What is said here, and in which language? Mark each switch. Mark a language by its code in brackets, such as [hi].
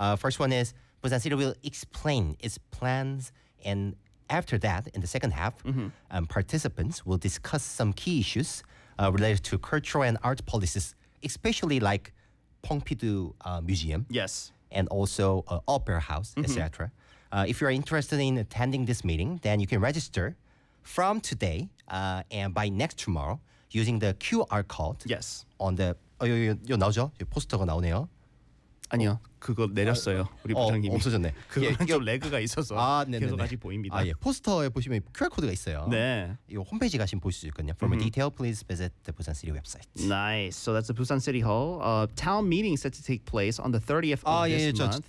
[en] First one is Busan City will explain its plans, and after that, in the second half, participants will discuss some key issues related to cultural and art policies, especially like Pongpidu Museum. Yes. And also Opera House, etc. If you're interested in attending this meeting, then you can register from today and by next tomorrow using the QR code. Yes. On the... [ko] 여기 나오죠? 여기 포스터가 나오네요. 아니요. 그거 내렸어요. 우리 부장님이. 없어졌네. 그거는 좀 레그가 있어서 계속 아직 보입니다. 아, 예. 포스터에 보시면 QR코드가 있어요. 네. 이거 홈페이지 가시면 보실 수 있거든요. [en] For more detail, please visit the Busan City website. Nice. So that's the Busan City Hall. Town meeting set to take place on the 30th of this month.